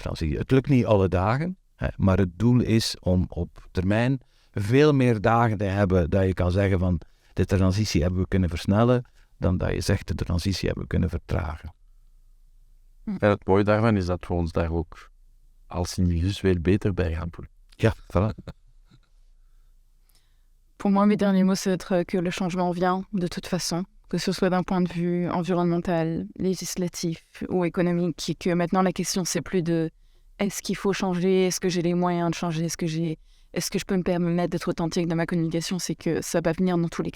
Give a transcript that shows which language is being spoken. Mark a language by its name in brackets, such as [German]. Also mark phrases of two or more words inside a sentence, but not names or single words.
[Dutch] Het lukt niet alle dagen, maar het doel is om op termijn veel meer dagen te hebben dat je kan zeggen van de transitie hebben we kunnen versnellen, dan dat je zegt de transitie hebben we kunnen vertragen. En het mooie daarvan is dat we ons daar ook als individus veel beter bij gaan voelen. Ja, voilà. [French] Pour moi, mes derniers mots, c'est d'être que le changement vient de toute façon, que ce soit d'un point de vue environnemental, législatif ou économique, et que maintenant la question c'est plus de est-ce qu'il faut changer, est-ce que j'ai les moyens de changer, est-ce que je peux me permettre d'être authentique dans ma communication, c'est que ça va venir dans tous les cas.